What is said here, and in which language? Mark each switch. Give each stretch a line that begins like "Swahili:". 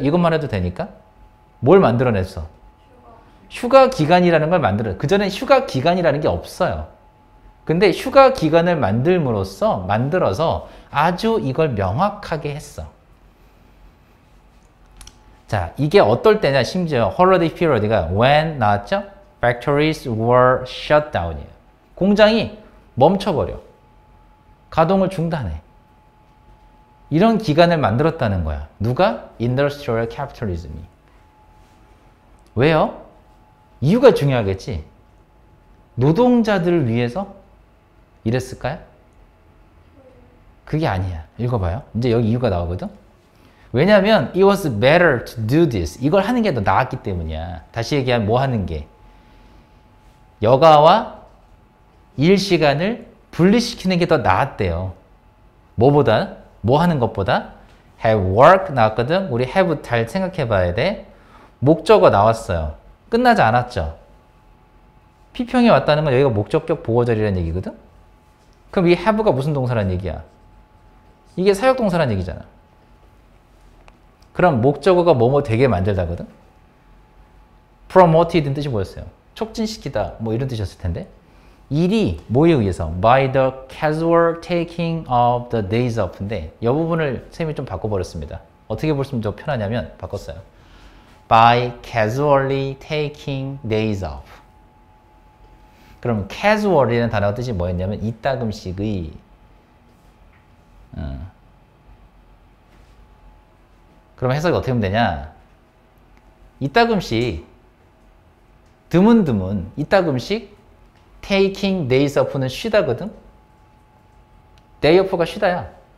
Korean: 이것만 해도 되니까 뭘 만들어냈어? 휴가 기간이라는 걸 만들어. 그전엔 휴가 기간이라는 게 없어요. 근데 휴가 기간을 만들어서 아주 이걸 명확하게 했어. 자, 이게 어떨 때냐? 심지어
English: holiday period
Korean: 가 when 나왔죠?
English: Factories were shut down이에요.
Korean: 공장이 멈춰버려. 가동을 중단해. 이런 기간을 만들었다는 거야. 누가? Industrial Capitalism이. 왜요? 이유가 중요하겠지. 노동자들을 위해서 이랬을까요? 그게 아니야. 읽어봐요. 이제 여기 이유가 나오거든. 왜냐하면
English: it was better to do this.
Korean: 이걸 하는 게 더 나았기 때문이야. 다시 얘기하면 뭐 하는 게? 여가와 일 시간을 분리시키는 게 더 나았대요. 뭐보다? 뭐 하는 것보다?
English: have work 나왔거든.
Korean: 우리 have 잘 생각해 봐야 돼. 목적어 나왔어요. 끝나지 않았죠. 피평이 왔다는 건 여기가 목적격 보호절이라는 얘기거든. 그럼 이 have가 무슨 동사란 얘기야? 이게 사역동사란 얘기잖아. 그럼 목적어가 뭐뭐 되게 만들다거든. promoted는 뜻이 뭐였어요? 촉진시키다 뭐 이런 뜻이었을 텐데 일이 뭐에 의해서?
English: by the casual taking of the days off인데
Korean: 이 부분을 쌤이 좀 바꿔버렸습니다. 어떻게 보시면 더 편하냐면 바꿨어요.
English: by casually taking days off.
Korean: 그럼 casual이라는 단어가 뜻이 뭐였냐면 이따금씩의 그럼 해석이 어떻게 하면 되냐? 이따금씩 드문드문 이따금씩
English: taking days off
Korean: 는 쉬다거든? day off가 쉬다야.